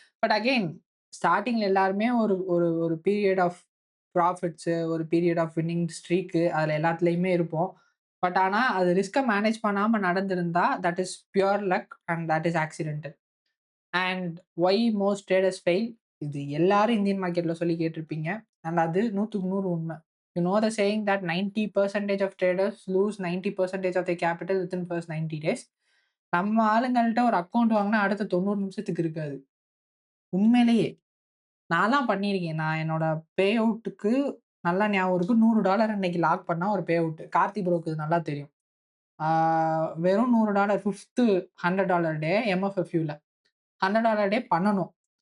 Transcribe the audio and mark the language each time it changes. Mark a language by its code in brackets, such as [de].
[en] but again ஸ்டார்ட்டிங்ல [ta] எல்லாருமே ஒரு ஒரு ஒரு [en] period of profits, ஒரு period of winning streak [ta] அதுல எல்லாத்துலயுமே இருப்போம். [en] but [ta] ஆனா அது [en] ரிஸ்க்க மேனேஜ் [ta] பண்ணாம நடந்திருந்தா [en] That is pure luck and that is accidental. And why most traders fail? [ta] இது எல்லாரும் இந்தியன் மார்க்கெட்ல சொல்லி கேட்டிருப்பீங்க. அண்ட் அது 100க்கு 100 உண்மை. [en] You know the saying that 90% of traders lose 90% of their capital within first 90 days. [ta] நம்ம ஆளுங்கள்ட்ட ஒரு அக்கவுண்ட் வாங்கினா அடுத்த 90 நிமிஷத்துக்கு இருக்காது. உண்மையிலேயே நான்லாம் பண்ணியிருக்கேன். நான் என்னோட பே அவுட்டுக்கு நல்லா ஞாபகம் இருக்கு. $100 அன்னைக்கு லாக் பண்ணா ஒரு பே அவுட். கார்த்தி ப்ரோக்கு இது நல்லா தெரியும். வெறும் $100 ஃபிஃப்த் $100 டே MFFUல $100 டே பண்ணணும்.